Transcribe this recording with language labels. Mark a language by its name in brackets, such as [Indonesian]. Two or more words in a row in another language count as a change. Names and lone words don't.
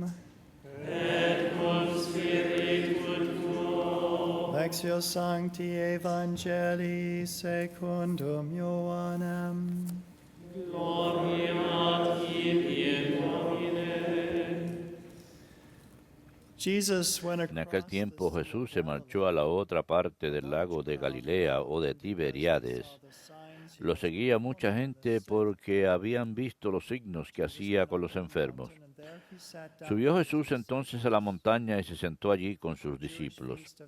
[Latin] et cum spiritu tuo. Lectio Sancti Evangelii secundum Ioannem. Gloria tibi, Domine. [English] Jesus went [Spanish] En aquel [English] across [Spanish] tiempo [English] the [Spanish] Jesús se marchó a la otra parte del lago de Galilea o de Tiberíades. Lo seguía mucha gente porque habían visto los signos que hacía con los enfermos. Subió Jesús entonces a la montaña y se sentó allí con sus discípulos.